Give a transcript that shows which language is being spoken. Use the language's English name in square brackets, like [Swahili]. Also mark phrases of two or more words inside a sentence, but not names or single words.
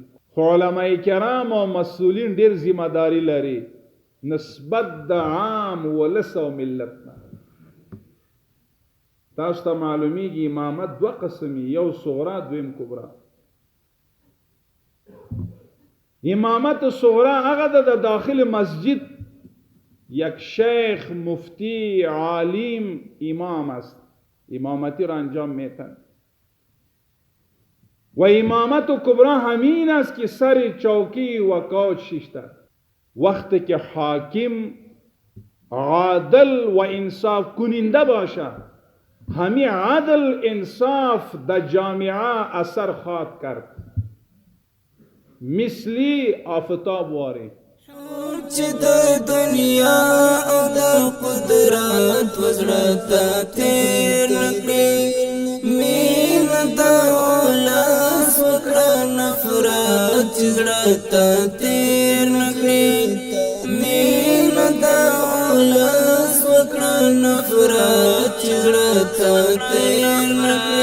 [Pashto] علماء کرام او مسؤلین ډیر ذمہداری لري نسبت د عام ولس او ملت نه. تاسو ته معلومیږي امامت دوه قسمي، یو صغرا دویم کبرا. [Persian] امامت صغرا هغه د داخل مسجد یک شیخ مفتی عالم امام است، امامتی را انجام میتن. و امامت کبرا همین است که سر چوکی و کوچ شیشته وقتی که حاکم عادل و انصاف کننده باشه، همی عدل انصاف د جامعه اثر خواهد کرد مثلی آفتاب واری. [Pashto] چې د دنیا او د قدرت وزړه تیر نکړي، مینه د اولس وکړه نفرت چې زړه تیر نکړي، مینه د اولس وکړه نفرت چې زړه تیر نکړي.